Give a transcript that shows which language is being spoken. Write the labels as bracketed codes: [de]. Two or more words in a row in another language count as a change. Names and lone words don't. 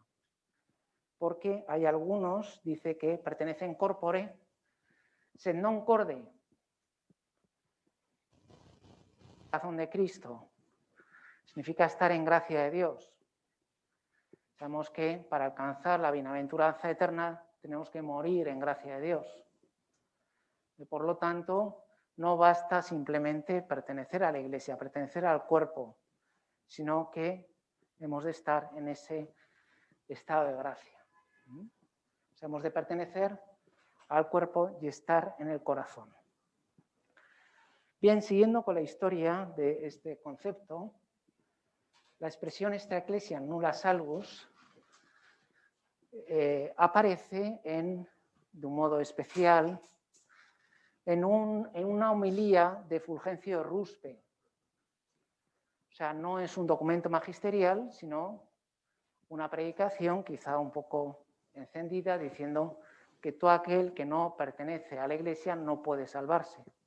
[es] Porque hay algunos, dice, que pertenecen [la] corpore, sed non corde, [es] corazón de Cristo. Significa estar en gracia de Dios. Sabemos que para alcanzar la bienaventuranza eterna tenemos que morir en gracia de Dios. Y por lo tanto, no basta simplemente pertenecer a la Iglesia, pertenecer al cuerpo, sino que hemos de estar en ese estado de gracia. O sea, hemos de pertenecer al cuerpo y estar en el corazón. Bien, siguiendo con la historia de este concepto, la expresión [la] extra ecclesia nulla salvus [es] aparece de un modo especial en una homilía de Fulgencio Ruspe. O sea, no es un documento magisterial, sino una predicación quizá un poco encendida diciendo que todo aquel que no pertenece a la Iglesia no puede salvarse.